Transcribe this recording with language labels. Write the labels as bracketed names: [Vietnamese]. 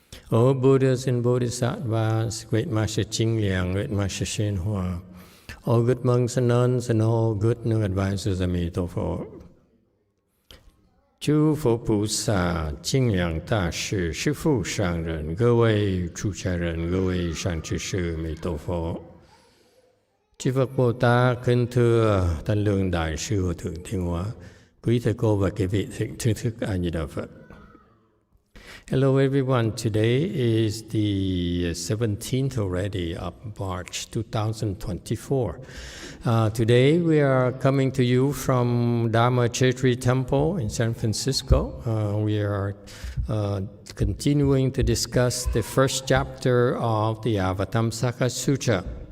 [English] O Buddhas and Bodhisattvas, Great Master Ching Liang, Great Master Shen Hua, all good monks and nuns, and all good new advisors, [Chinese] 阿弥陀佛。诸佛菩萨、清凉大士、师父上人、各位出家人、各位善知識，阿弥陀佛。 [Vietnamese] Chư Phật Bồ Tát kính thưa Thanh Lương Đại sư Hòa Thượng Thiên Hóa, quý thầy cô và quý vị thượng thức A Di Đà Phật. [English] Hello everyone, today is the 17th already of March 2024. Today we are coming to you from Dharma Chetri Temple in San Francisco. We are continuing to discuss the first chapter of the Avatamsaka Sutra.